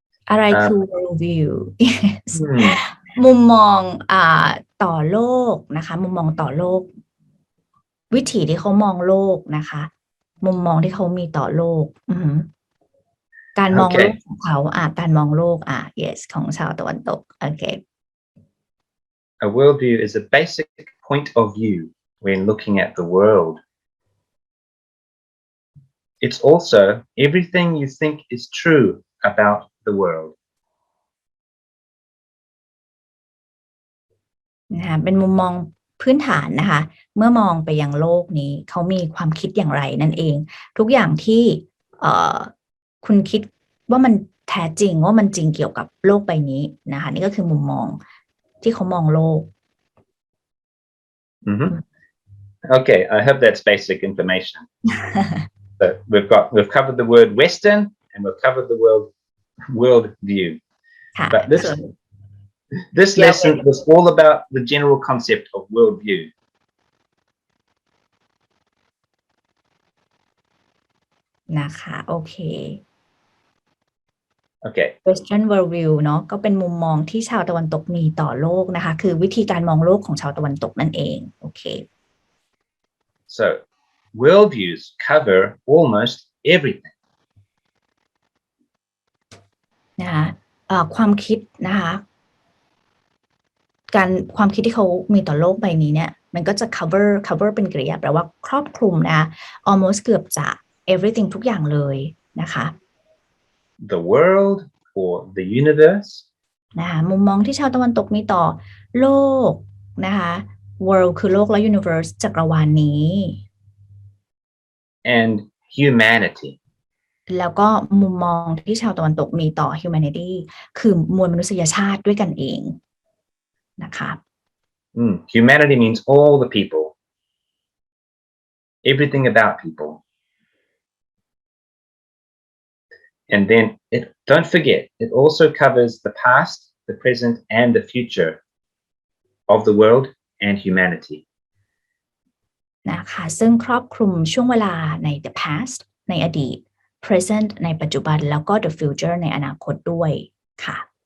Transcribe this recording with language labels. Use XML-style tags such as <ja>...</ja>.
<th>อะไรคือ worldview yes มุมมองต่อโลกนะคะมุมมองต่อโลกวิถีที่เขามองโลกนะคะมุมมองที่เขามีต่อโลกการมองโลกของเขาการมองโลกyes ของชาวตะวันตกโอเค</th> <en>A worldview is a basic point of view when looking at the world. It's also everything you think is true about the world.</en> <th>นะคะเป็นมุมมองพื้นฐานนะคะเมื่อมองไปยังโลกนี้เขามีความคิดอย่างไรนั่นเองทุกอย่างที่คุณคิดว่ามันแท้จริงว่ามันจริงเกี่ยวกับโลกใบนี้นะคะนี่ก็คือมุมมองที่เขามองโลก</th> <en>Okay, I hope that's basic information. So we've covered the word Western and we've covered the world view. But this lesson was all about the general concept of worldview.</en> <th>นะคะโอเค</th> <en>Okay.</en> <th>Western worldview เนาะก็เป็นมุมมองที่ชาวตะวันตกมีต่อโลกนะคะคือวิธีการมองโลกของชาวตะวันตกนั่นเองโอเค</th> <en>So worldviews cover almost everything.</en> <th>นะคะความคิดนะคะความคิดที่เขามีต่อโลกใบนี้เนี่ยมันก็จะ cover เป็นกริยาแปลว่าครอบคลุมนะคะ almost เกือบจะ everything ทุกอย่างเลยนะคะ</th> <en>The world or the universe.</en> <th>นะคะมุมมองที่ชาวตะวันตกมีต่อโลกนะคะ world คือโลกและ universe จักรวาลนี้</th> <en>And humanity.</en> <th>แล้วก็มุมมองที่ชาวตะวันตกมีต่อ humanity คือมวลมนุษยชาติด้วยกันเองนะคะ</th> <en>Humanity means all the people. Everything about people. And then don't forget, it also covers the past, the present, and the future of the world and humanity.</en> <th>นะคะซึ่งครอบคลุมช่วงเวลาใน the past ในอดีต present ในปัจจุบันแล้วก็ the future ในอนาคตด้วยค่ะ</th>